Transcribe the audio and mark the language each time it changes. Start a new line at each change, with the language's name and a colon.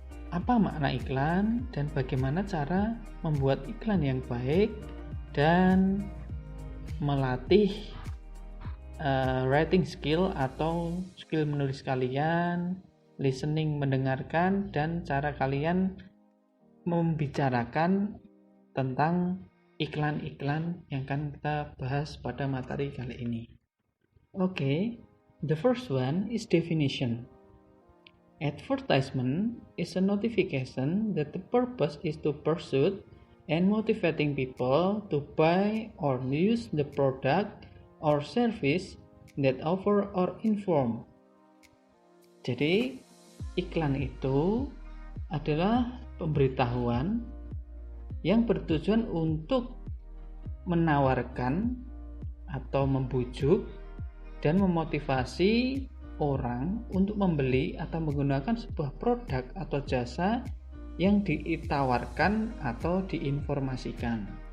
Indonesian: apa makna iklan dan bagaimana cara membuat iklan yang baik, dan melatih writing skill atau skill menulis kalian, listening mendengarkan, dan cara kalian membicarakan tentang iklan-iklan yang akan kita bahas pada materi kali ini.
English: Okay, the first one is definition. Advertisement is a notification that the purpose is to pursue and motivating people to buy or use the product or service that offer or inform.
Indonesian: Jadi, iklan itu adalah pemberitahuan yang bertujuan untuk menawarkan atau membujuk dan memotivasi orang untuk membeli atau menggunakan sebuah produk atau jasa yang ditawarkan atau diinformasikan.